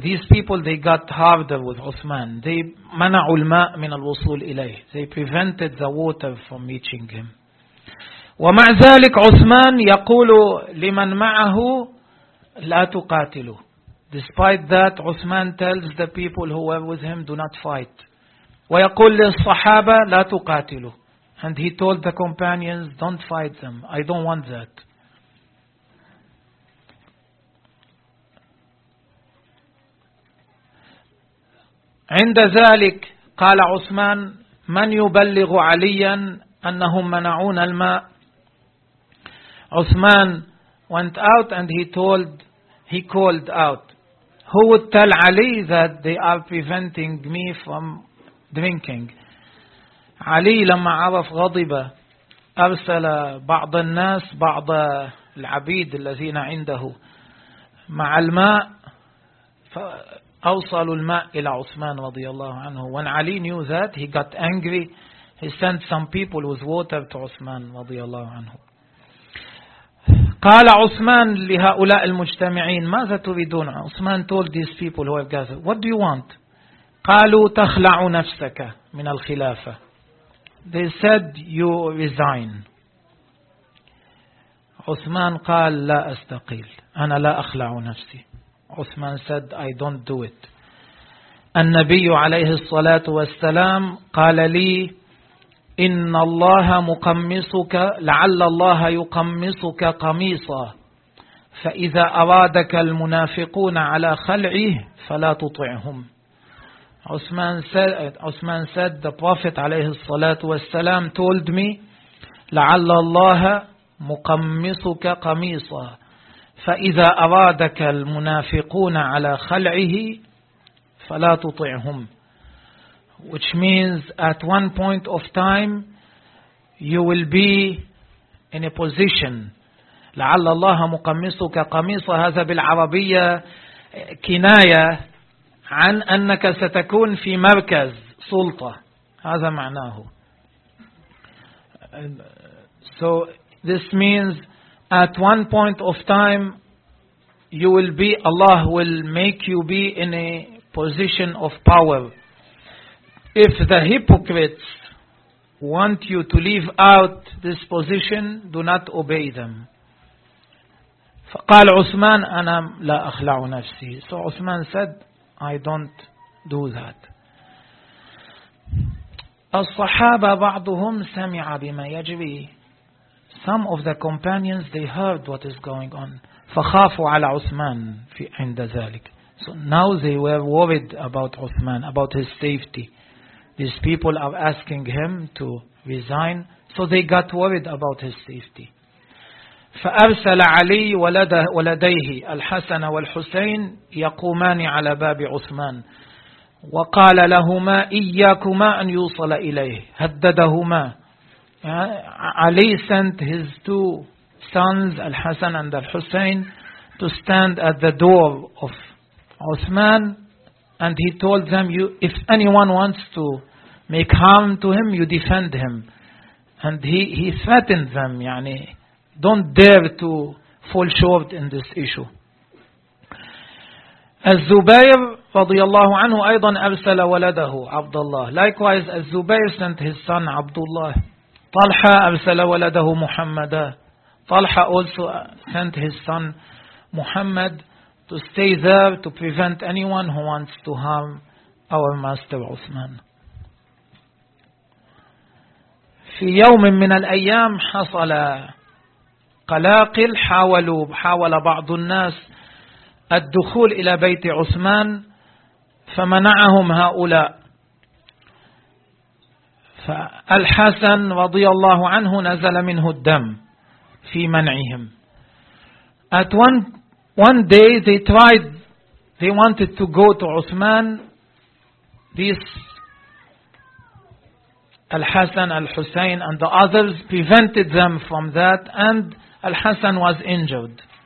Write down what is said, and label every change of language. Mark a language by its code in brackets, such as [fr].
[en] These people, they got harder with عثمان. They [ar] منعوا الماء من الوصول إليه. [en] They prevented the water from reaching him. [ar] ومع ذلك عثمان يقول لمن معه لا تقاتلوا. [en] Despite that, عثمان tells the people who were with him, do not fight. [ar] ويقول للصحابة لا تقاتلوا. [en] And he told the companions, don't fight them. I don't want that. [ar] عند ذلك قال عثمان من يبلغ عليا أنهم منعون الماء. [en] عثمان went out and he called out who would tell Ali that they are preventing me from drinking. [ar] علي لما عرف غضب أرسل بعض الناس, بعض العبيد الذين عنده مع الماء, أوصلوا الماء إلى عثمان رضي الله عنه. [en] When Ali knew that, he got angry. He sent some people with water to عثمان [ar] رضي الله عنه. قال عثمان لهؤلاء المجتمعين ماذا تريدون؟ [en] عثمان told these people who have gathered, what do you want? [ar] قالوا تخلع نفسك من الخلافة. [en] They said you resign. [ar] عثمان قال لا أستقيل أنا لا أخلع نفسي. [en] عثمان said I don't do it. [ar] النبي عليه الصلاة والسلام قال لي إن الله مقمصك لعل الله يقمصك قميصا فإذا أرادك المنافقون على خلعه فلا تطعهم. عثمان [en] said the Prophet [ar] عليه الصلاة والسلام [en] told me [ar] لعل الله مقمصك قميصا فإذا أرادك المنافقون على خلعه فلا تطعهم. [en] Which means at one point of time you will be in a position. [ar] لعل الله مقمصك قميصا هذا بالعربية كناية عن أنك ستكون في مركز سلطة هذا معناه. [en] So this means at one point of time you will be, Allah will make you be in a position of power. If the hypocrites want you to leave out this position, do not obey them. [ar] فقال عثمان أنا لا أخلع نفسي. [en] So عثمان said I don't do that. [ar] الصحابة بعضهم سمع بما يجري. [en] Some of the companions, they heard what is going on. [ar] فخافوا على عثمان في عند ذلك. [en] So now they were worried about Uthman, about his safety. These people are asking him to resign. So they got worried about his safety. [ar] فأرسل علي ولديه الحسن والحسين يقومان على باب عثمان وقال لهما إياكما أن يوصل إليه. هددهما. [en] Ali sent his two sons, Al-Hasan and Al-Hussein, to stand at the door of Uthman, and he told them, if anyone wants to make harm to him, you defend him. And he threatened them, يعني, don't dare to fall short in this issue. [ar] الزبير رضي الله عنه أيضا أرسل ولده عبد الله. [en] Likewise, الزبير sent his son Abdullah. [ar] طلحة أرسل ولده محمد. [en] طلحة also sent his son Muhammad to stay there to prevent anyone who wants to harm our master Uthman. [ar] في يوم من الأيام حصل قلاقل حاول بعض الناس الدخول إلى بيت عثمان فمنعهم هؤلاء. فالحسن رضي الله عنه نزل منه الدم في منعهم. [en] At one day they wanted to go to Uthman. This الحسن الحسين and the others prevented them from that and الحسن was injured.